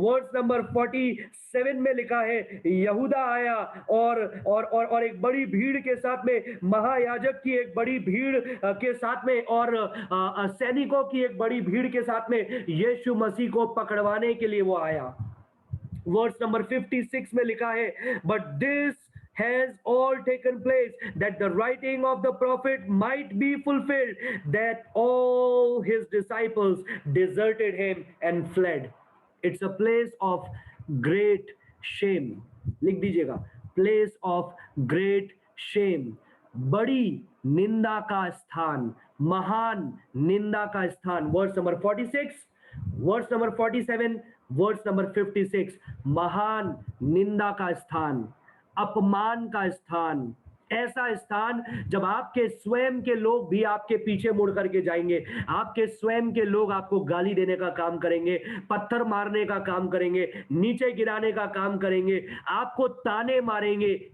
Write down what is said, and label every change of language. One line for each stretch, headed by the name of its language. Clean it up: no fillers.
Hindi: Verse number 47 में लिखा है, यहूदा आया और एक बड़ी भीड़ के साथ में, महायाजक की एक बड़ी भीड़ के साथ में और सैनिकों की एक बड़ी भीड़ के साथ में यीशु मसीह को पकड़वाने के लिए वो आया। वर्स नंबर 56 में लिखा है,
English: But this has all taken place that the writing of the prophet might be fulfilled, that all his disciples deserted him and fled. It's a place of great shame.
Hindi: लिख दीजिएगा,
English: place of great shame,
Hindi: बड़ी निंदा का स्थान, महान निंदा का स्थान। Verse number 46, verse number 47, verse number 56, महान निंदा का स्थान, अपमान का स्थान, ऐसा स्थान जब आपके स्वयं के लोग भी आपके पीछे मुड़ करके जाएंगे, आपके स्वयं के लोग आपको गाली देने का काम करेंगे, पत्थर मारने का काम करेंगे, नीचे गिराने का काम करेंगे, आपको ताने मारेंगे।